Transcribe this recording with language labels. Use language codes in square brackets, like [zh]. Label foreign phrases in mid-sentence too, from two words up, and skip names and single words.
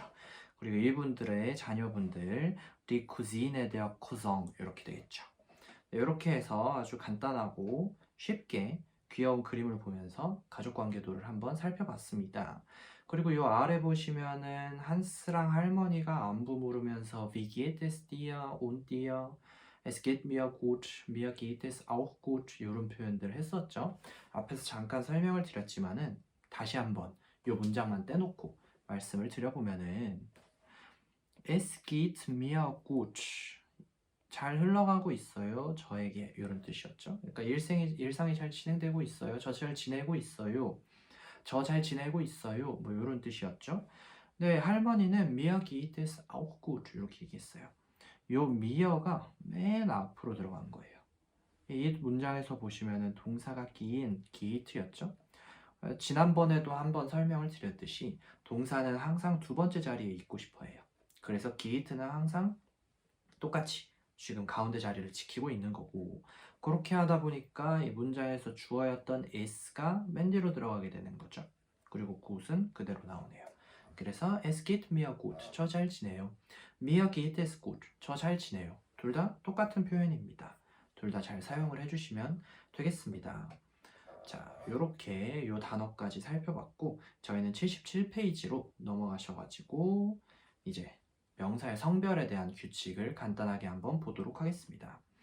[ko] 그리고 이분들의 자녀분들 [de] die Cousine, der Cousin [ko] 이렇게 되겠죠. 네, 이렇게 해서 아주 간단하고 쉽게 귀여운 그림을 보면서 가족관계도를 한번 살펴봤습니다. 그리고 이 아래 보시면은 한스랑 할머니가 안부 물으면서 [de] Wie geht es dir? Und dir? Es geht mir gut. Mir geht es auch gut. [ko] 이런 표현들 했었죠. 앞에서 잠깐 설명을 드렸지만은 다시 한번 이 문장만 떼놓고 말씀을 드려보면은 [de] Es geht mir gut. [ko] 잘 흘러가고 있어요. 저에게 이런 뜻이었죠. 그러니까 일상이 잘 진행되고 있어요. 저 잘 지내고 있어요. 저 잘 지내고 있어요. 뭐 이런 뜻이었죠. 네, 할머니는 [de] mir geht es auch gut [ko] 이렇게 얘기했어요. 요 mir가 맨 앞으로 들어간 거예요. 이 문장에서 보시면은 동사가 끼인 geht였죠. 지난번에도 한번 설명을 드렸듯이 동사는 항상 두 번째 자리에 있고 싶어 해요. 그래서 geht는 항상 똑같이 지금 가운데 자리를 지키고 있는 거고, 그렇게 하다 보니까 이 문장에서 주어였던 is가 맨 뒤로 들어가게 되는 거죠. 그리고 good은 그대로 나오네요. 그래서 [de] es geht mir gut, [ko] 저 잘 지내요. [de] mir geht es gut, [ko] 저 잘 지내요. 둘 다 똑같은 표현입니다. 둘 다 잘 사용을 해주시면 되겠습니다. 자, 요렇게 요 단어까지 살펴봤고, 저희는 77페이지로 넘어가셔가지고 이제 명사의 성별에 대한 규칙을 간단하게 한번 보도록 하겠습니다.